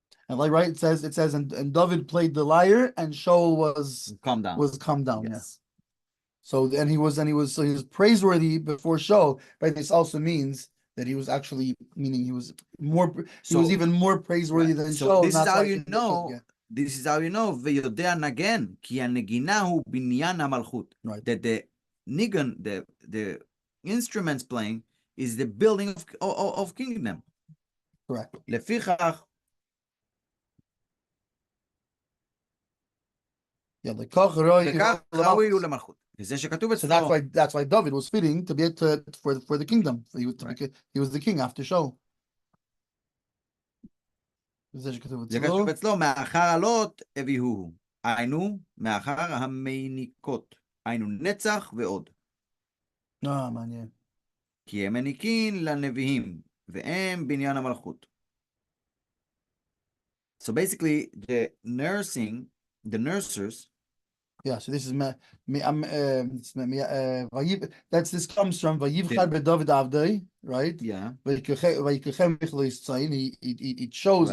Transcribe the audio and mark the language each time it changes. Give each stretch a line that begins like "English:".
English: And right, it says, and David played the lyre, and Shaul was calm down. Yes. So he was praiseworthy before Shaul, but this also means that he was actually he was even more praiseworthy than Shaul. This is how you know. This is how you know,
Hebrew: ויודע נגן, כי הנגינה הוא בניין המלכות.
English: That the nigun, the instruments playing, is the building of kingdom. Correct.
Hebrew: לפיכך, ראוי למלכות. וזה שכתוב אצלו.
English: So that's why David was fitting to be for the kingdom. He was the king after Shaul.
Hebrew: זה שכתוב זה אצלו. כתוב אצלו, מאחר עלות הביאוהו. היינו, מאחר המניקות. היינו נצח ועוד. מעניין. כי הם מניקין לנביאים, והם בניין המלכות.
English: So basically, the nursers. Yeah, so this is this comes from Vayivchar beDavid Avdei, right? Yeah. He chose